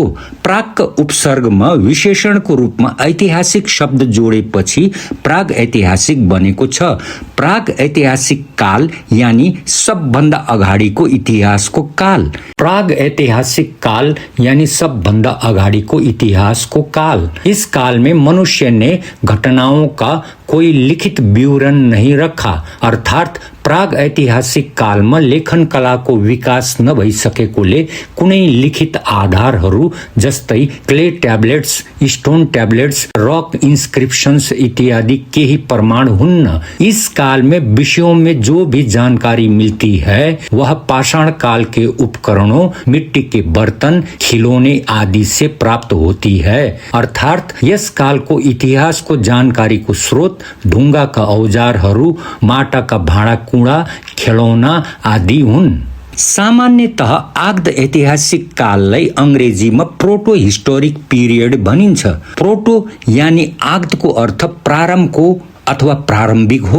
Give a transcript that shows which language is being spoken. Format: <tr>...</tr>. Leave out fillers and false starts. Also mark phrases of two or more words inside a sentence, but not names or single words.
<ne>प्राक उपसर्गमा विशेषणको रूपमा ऐतिहासिक शब्द जोडेपछि प्राग ऐतिहासिक बनेको छ। प्राग ऐतिहासिक काल यानी सबभन्दा अगाडिको इतिहासको काल। प्राग ऐतिहासिक काल यानी सबभन्दा अगाडिको इतिहासको काल।</ne> <hi>इस काल में मनुष्य ने घटनाओं का कोई लिखित विवरण नहीं रखा,</hi> <ne>अर्थात प्राग ऐतिहासिक कालमा लेखन कलाको विकास नभइसकेकोले कुनै लिखित आधारहरू जस्तै</ne> <en>clay tablets, stone tablets, rock inscriptions</en> <ne>इत्यादि केही प्रमाण हुन्न।</ne> <hi>इस काल में विषयों में जो भी जानकारी मिलती है वह पाषाण काल के उपकरणों, मिट्टी के बर्तन, खिलौने आदि से प्राप्त होती है।</hi> <ne>अर्थात यस कालको इतिहासको जानकारीको स्रोत ढुङ्गाका औजारहरू, माटाका भाँडाकुँडा, खेलौना आदि हुन्। सामान्यतः आग्द ऐतिहासिक काललाई अंग्रेजीमा</ne> <en>proto historic period</en> <ne>भनिन्छ। प्रोटो यानी आग्दको अर्थ प्रारम्भको अथवा प्रारम्भिक हो।</ne>